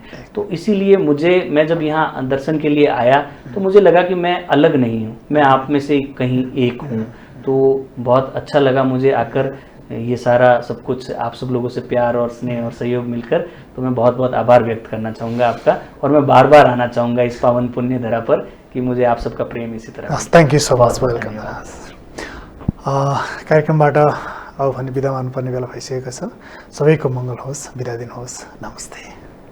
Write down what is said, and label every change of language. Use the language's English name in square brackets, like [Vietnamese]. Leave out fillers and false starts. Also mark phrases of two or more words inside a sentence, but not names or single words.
[Hindi] तो इसीलिए मैं जब यहाँ दर्शन के लिए आया तो मुझे लगा कि मैं अलग नहीं हूँ, मैं आप में से कहीं एक हूँ। तो बहुत अच्छा लगा मुझे आकर, ये सारा सब कुछ आप सब लोगों से प्यार और स्नेह और सहयोग मिलकर, तो मैं बहुत बहुत आभार व्यक्त करना चाहूँगा आपका, और मैं बार बार आना चाहूँगा इस पावन पुण्य धरा पर कि मुझे आप सबका प्रेम इसी तरह [English] हस्, thank you so much, [Hindi] बहुत-बहुत वेलकम। धन्यवाद। [Nepali] कार्यक्रमबाट अब भने बिदा मान्नुपर्ने बेला भइसकेको छ। सबैको मङ्गल होस्, बिदा दिनुहोस्, नमस्ते।